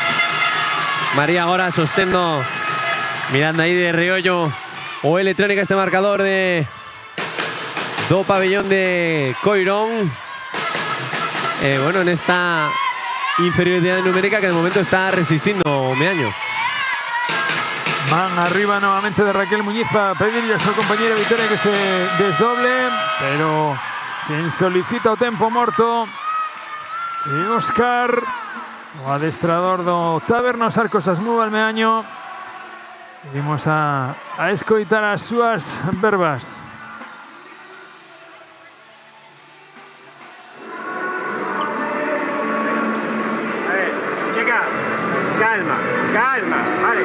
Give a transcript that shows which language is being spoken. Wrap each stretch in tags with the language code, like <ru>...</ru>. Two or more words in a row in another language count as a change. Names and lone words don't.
<gl>María agora sostendo, mirando aí de reollo o electrónica este marcador do pabellón de Coirón.</gl> <es>Bueno, en esta inferioridad numérica que de momento</es> <gl>está resistindo o Meaño.</gl> <es>Man arriba nuevamente de Raquel Muñiz para pedirle a su compañera Victoria que se desdoble, pero quien solicita</es> <gl>o tempo morto é Óscar, o adestrador do Taberna Os Arcos Asmú Valmeaño. Vimos a escoitar as súas verbas. Calma, vale.</gl>